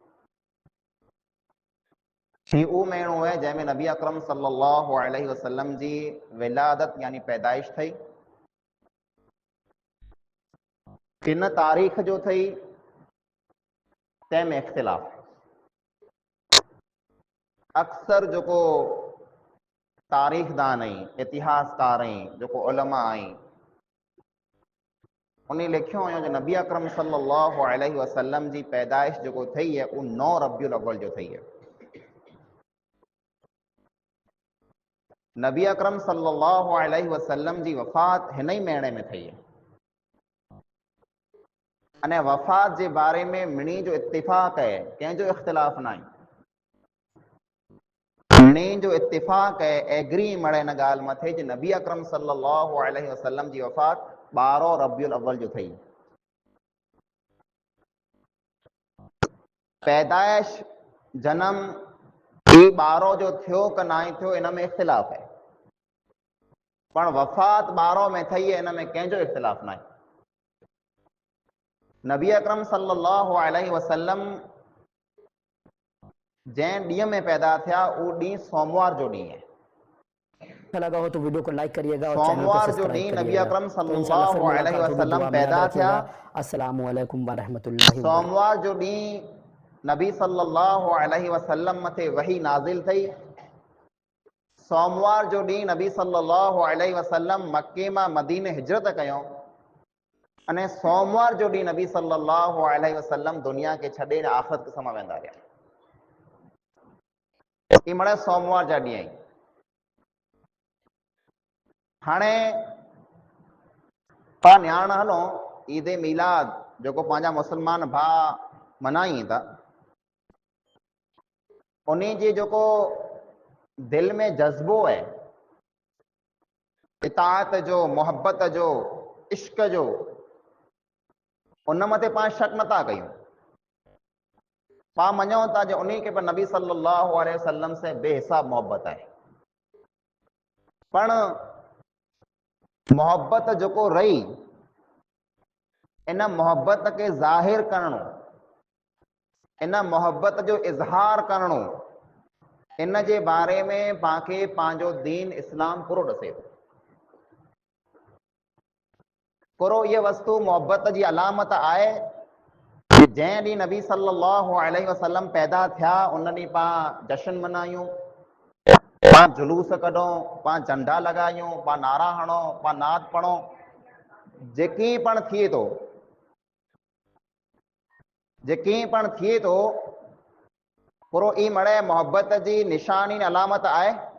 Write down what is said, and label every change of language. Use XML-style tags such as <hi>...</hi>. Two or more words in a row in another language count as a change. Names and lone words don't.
<sd>ही उहो महीनो है जंहिंमें नबी अकरम</sd> <ar>صلى الله عليه وسلم</ar> <sd>जी विलादत यानी पैदाइश थई। किन तारीख़ जो थई तंहिंमें इख्तिलाफ़। अक्सर जो तारीख़दान आई, इतिहासकार आई, जो उलमा आई, उन्हें लिखियो हुयो जो नबी अकरम</sd> <ar>صلى الله عليه وسلم</ar> <sd>जी पैदाइश जो थई है वो 9 रबियुल अव्वल जो थई है। नबी अकरम</sd> <ar>صلى الله عليه وسلم</ar> <sd>जी वफ़ात हिन ही महीने में थई है। अने वफ़ात जे बारे में मिणी जो इत्तिफ़ाक़ है, कंहिंजो इख्तिलाफ़ न आहे। मिणी जो इत्तिफ़ाक़ है, एग्री मड़े इन ॻाल्हि मथे जे नबी अकरम</sd> <ar>صلى الله عليه وسلم</ar> <sd>जी वफ़ात 12 रबियुल अव्वल जो थई। पैदाइश जन्म ही 12 जो थियो कि ना थियो इन में इख्तिलाफ़ है, पर वफ़ात 12 में थई है, इन में कंहिंजो इख्तिलाफ़ न आहे। नबी अकरम</sd> <ar>صلى الله عليه وسلم</ar> <sd>जैं ॾींहं में पैदा थिया वो ॾींहुं सोमवार जो ॾींहुं है।</sd> <ur>अच्छा लगा हो तो वीडियो को लाइक करिएगा और चैनल को</ur> <sd>सोमवार जो</sd> <ur>सब्सक्राइब</ur> <sd>ॾींहुं नबी</sd> <ur>करिएगा।</ur> <sd>अकरम</sd> <ur>तो इंशाल्लाह फिर</ur> <ar>صلى الله عليه</ar> <ur>मुलाकात होगी,</ur> <sd>वसल्लम</sd> <ur>दुआ में याद</ur> <sd>पैदा थिया।</sd> <ur>रखिएगा।</ur> <ar>السلام عليكم ورحمة الله وبركاته.</ar> <sd>सोमवार जो ॾींहुं नबी</sd> <ar>صلى الله عليه وسلم</ar> <sd>मथे वही नाज़िल थई। सोमवार जो ॾींहुं नबी</sd> <ar>صلى الله عليه وسلم</ar> <sd>मक्के मां मदीने हिजरत कयो। अने सोमवार जो ॾींहुं नबी</sd> <ar>صلى الله عليه وسلم</ar> <sd>दुनिया के छॾे आख़िरत क़िस्म में वेंदा रहिया। ई मणे सोमवार जा ॾींहं आहिनि। हाणे पाण ॼाण हलो ईद मीलाद जो पंहिंजा मुस्लमान भाउ मनाई था, उन्हीं जी जो दिल में जज्बो है इताअत जो, मोहब्बत जो, इश्क जो, उन मथे पाण शक नथा कयूं। पाण मञूं था जो उन्हीं के पर नबी</sd> <ar>صلى الله عليه وسلم</ar> <sd>से बेहिसाब मोहब्बत है। पण मोहब्बत जो रही इन मोहब्बत के ज़ाहिर करणो, इन मोहब्बत जो इज़हार करणो, इन जे बारे में पाके पांजो दीन इस्लाम पूरो ॾसे थो। पूरो ये वस्तु मोहब्बत जी अलामत आहे कि जैं ॾींहुं नबी</sd> <ar>صلى الله عليه وسلم</ar> <sd>पैदा थिया उन ॾींहुं पाण जश्न मनायूं, पाण जुलूस कढूं, पाण झंडा लॻायूं, पाण नारा हणूं, पाण नात पढ़ूं, जेकी पण थिए थो, जेकी पण थिए थो, पूरो ई मणे मोहब्बत जी निशानी अलामत आहे।</sd>